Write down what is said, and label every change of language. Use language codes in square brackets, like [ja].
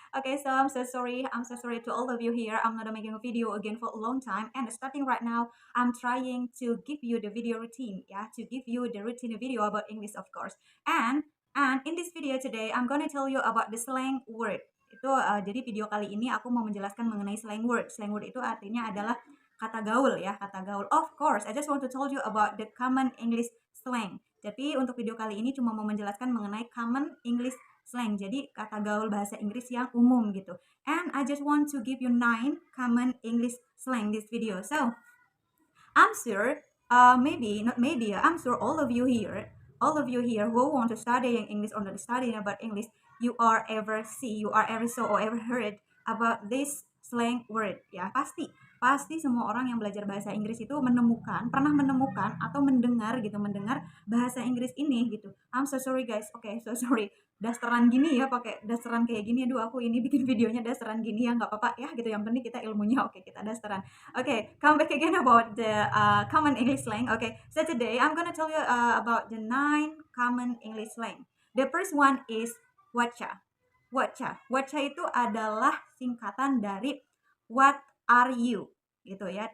[en] Okay, so I'm so sorry. I'm so sorry to all of you here. I'm not making a video again for a long time, and starting right now, I'm trying to give you the video routine, yeah, to give you the routine video about English, of course. And in this video today, I'm gonna tell you about the slang word. [id] Jadi video kali ini aku mau menjelaskan mengenai slang word. Slang word itu artinya adalah kata gaul ya, kata gaul. [en] Of course, I just want to tell you about the common English slang. [id] Tapi untuk video kali ini cuma mau menjelaskan mengenai common English slang. Jadi kata gaul bahasa Inggris yang umum gitu. [en] And I just want to give you 9 common English slang this video. So, I'm sure, maybe not maybe, I'm sure all of you here who want to study English or not studying about English, you are ever saw or ever heard about this slang word ya. [id] Pasti semua orang yang belajar bahasa Inggris itu pernah menemukan atau mendengar bahasa Inggris ini gitu. [en] I'm so sorry guys. Okay, so sorry. [id] Dasteran gini ya, pakai dasteran kayak gini. Aduh, aku ini bikin videonya dasteran gini ya, nggak apa-apa ya gitu. Yang penting kita ilmunya oke, kita dasteran. [en] Okay, come back again about the common English slang. Okay, so today I'm gonna tell you about the 9 common English slang. The first one is wacha. [id] Wacha itu adalah singkatan dari [en] what are you [id] gitu ya.